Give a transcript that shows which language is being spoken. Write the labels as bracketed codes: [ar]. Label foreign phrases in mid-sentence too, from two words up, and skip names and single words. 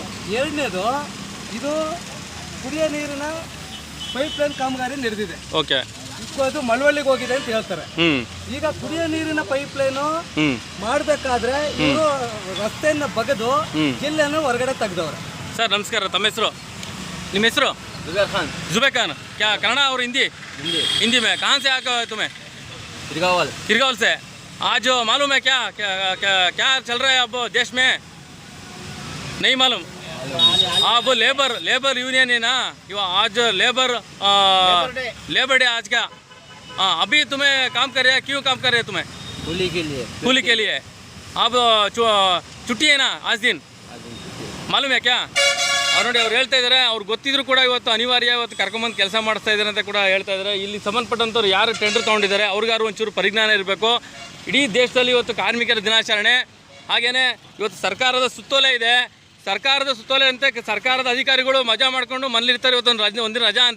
[kn] ಎರಡನೇದು, ಇದು ಕುಡಿಯೋ ನೀರಿನ ಪೈಪ್ಲೈನ್ ಕಾಮಗಾರಿ ನಡೆದಿದೆ. ಓಕೆ, ಅದು ಮಳವಳ್ಳಿಗೆ ಹೋಗಿದೆ ಅಂತ ಹೇಳ್ತಾರೆ. ಈಗ ಕುಡಿಯೋ ನೀರಿನ ಪೈಪ್ಲೈನು ಮಾಡಬೇಕಾದ್ರೆ ಇವರು ರಸ್ತೆಯನ್ನ ಬಗೆದು ಜಿಲ್ಲೆಯನ್ನು ಹೊರಗಡೆ ತೆಗೆದವ್ರೆ. ಸರ್ ನಮಸ್ಕಾರ, ತಮ್ಮ ಹೆಸರು? ನಿಮ್ಮ ಹೆಸರು? [hi] जुबैर खान. क्या कन्नड़ा और हिंदी? हिंदी में. कहाँ से आकर तुम्हें? किरगावल से. आज मालूम है क्या क्या क्या क्या चल रहा है अब देश में? नहीं मालूम. अब [en] labour union [hi] है ना, आज [en] labour day [hi] आज का. अभी तुम्हें काम कर रहे हैं, क्यों काम कर रहे हैं तुम्हें? ಕೂಲಿ के लिए. अब छुट्टी है ना आज दिन, मालूम है क्या? [kn] ಅವ್ರು ನೋಡಿ, ಅವ್ರು ಹೇಳ್ತಾ ಇದ್ದಾರೆ, ಅವ್ರಿಗೆ ಗೊತ್ತಿದ್ರು ಕೂಡ ಇವತ್ತು ಅನಿವಾರ್ಯ ಇವತ್ತು ಕರ್ಕೊಂಬಂದು ಕೆಲಸ ಮಾಡಿಸ್ತಾ ಇದ್ದಾರೆ ಅಂತ ಕೂಡ ಹೇಳ್ತಾ ಇದ್ದಾರೆ. ಇಲ್ಲಿ ಸಂಬಂಧಪಟ್ಟಂಥವ್ರು ಯಾರು ಟೆಂಡರ್ ತೊಗೊಂಡಿದ್ದಾರೆ ಅವ್ರಿಗಾರು ಒಂಚೂರು ಪರಿಜ್ಞಾನ ಇರಬೇಕು. ಇಡೀ ದೇಶದಲ್ಲಿ ಇವತ್ತು ಕಾರ್ಮಿಕರ ದಿನಾಚರಣೆ, ಹಾಗೆಯೇ ಇವತ್ತು ಸರ್ಕಾರದ ಸುತ್ತೋಲೆ ಇದೆ. ಸರ್ಕಾರದ ಸುತ್ತೋಲೆ ಅಂತ ಸರ್ಕಾರದ ಅಧಿಕಾರಿಗಳು ಮಜಾ ಮಾಡ್ಕೊಂಡು ಮನೇಲಿರ್ತಾರೆ, ಇವತ್ತು ಒಂದಿನ ರಜಾ ಅಂತ.